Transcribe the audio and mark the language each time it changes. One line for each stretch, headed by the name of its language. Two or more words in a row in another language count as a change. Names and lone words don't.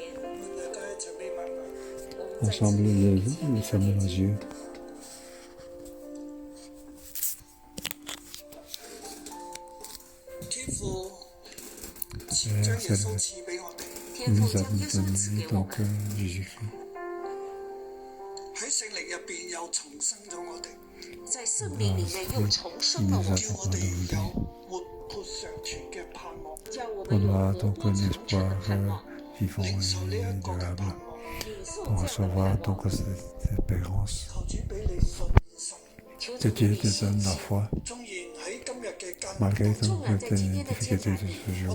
French: Ensemble, nous fermons nos yeux. Nous avons donné donc Jésus-Christ.
Chinese: 在圣灵里面又重生了我，
French: On aura donc un espoir vivant et durable pour recevoir donc cette espérance. Que Dieu te donne la foi, malgré donc les difficultés de ce jour.